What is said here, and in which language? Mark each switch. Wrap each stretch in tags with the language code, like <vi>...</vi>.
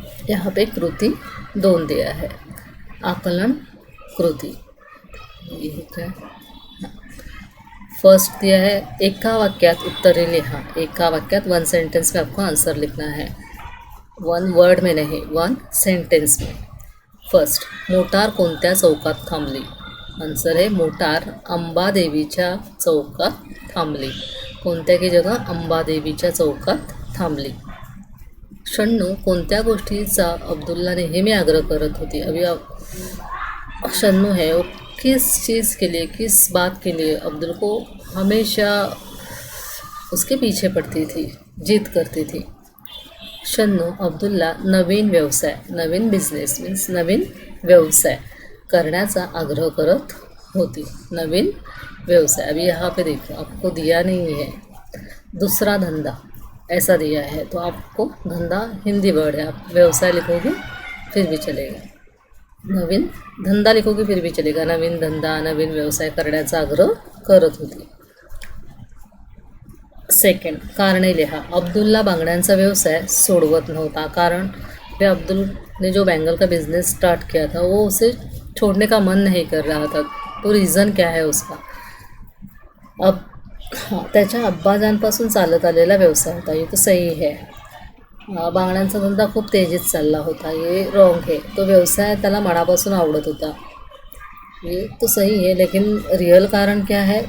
<hi>यहाँ पे कृति 2 दिया है, आकलन कृति। ये क्या? फर्स्ट दिया है</hi> <mr>एका वाक्यात उत्तरे लिहा। एका वाक्यात</mr> <hi>1 सेंटेंस में आपको आंसर लिखना है, 1 वर्ड में नहीं, 1 सेंटेंस में।</hi> <mr>फर्स्ट, मोटार कोणत्या चौकात थांबली?</mr> <hi>आंसर है</hi> <mr>मोटार अंबादेवीच्या चौकात थांबली। कोणत्या</mr> <hi>की जगह?</hi> <mr>अंबादेवीच्या चौकात थांबली। शन्नू कोणत्या गोष्टीचा अब्दुल्ला नेहमी आग्रह करत होती?</mr> <hi>अभी शन्नू है, वो किस चीज़ के लिए, किस बात के लिए अब्दुल को हमेशा उसके पीछे पड़ती थी, जिद करती थी।</hi> <mr>शन्नू अब्दुल्ला नवीन बिझनेस मीन्स नवीन व्यवसाय करण्याचा आग्रह करत होती।</mr> <hi>नवीन व्यवसाय, अभी यहाँ पे देखो आपको दिया नहीं है दूसरा धंधा ऐसा दिया है, तो आपको धंधा हिंदी वर्ड है, आप व्यवसाय लिखोगे फिर भी चलेगा, नवीन धंदा लिखोगे फिर भी चलेगा।</hi> <mr>नवीन धंदा, नवीन व्यवसाय करण्याचा आग्रह करत होती। सेकंड, कारणे लिहा। अब्दुल्ला बांगड्यांचा व्यवसाय सोडवत नव्हता,</mr> <hi>कारण अब्दुल ने जो बैंगल का बिजनेस स्टार्ट किया था वो उसे छोड़ने का मन नहीं कर रहा था। तो रीज़न क्या है उसका?</hi> <mr>अब त्याच्या अब्बाजांपासून चालत आलेला व्यवसाय होता,</mr> <hi>ये तो सही है।</hi> <mr>बांगड्यांचा धंदा खूप तेजीत चालला होता,</mr> <hi>ये रॉन्ग है।</hi> <mr>तो व्यवसाय त्याला मनापासून आवडत होता,</mr> <hi>ये तो सही है, लेकिन रियल कारण क्या है?</hi>